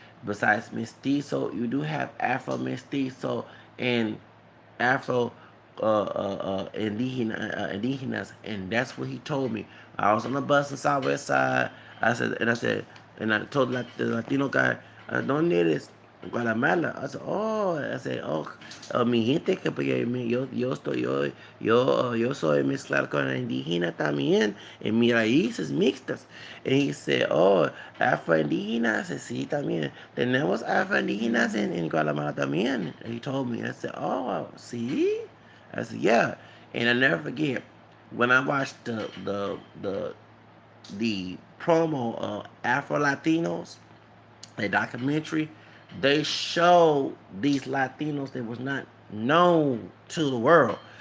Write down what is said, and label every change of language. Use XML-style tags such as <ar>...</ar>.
<en>Besides mestizo, you do have Afro mestizo and Afro indigenas, and that's what he told me. I was on the bus in Southwest Side. And I told the Latino guy, "Don't need this." Guatemala. I said,</en> <es>oh, mi gente que porque yo soy mezclado con la indígena también, en mis raíces mixtas.</es> <en>And he said, oh, afro-indígenas,</en> <es>sí, también. Tenemos afro-indígenas en Guatemala también.</es> <en>And he told me, I said, oh, see? I said, yeah. And I never forget, when I watched the promo of Afro Latinos, a documentary, they showed these Latinos that was not known to the world.</en>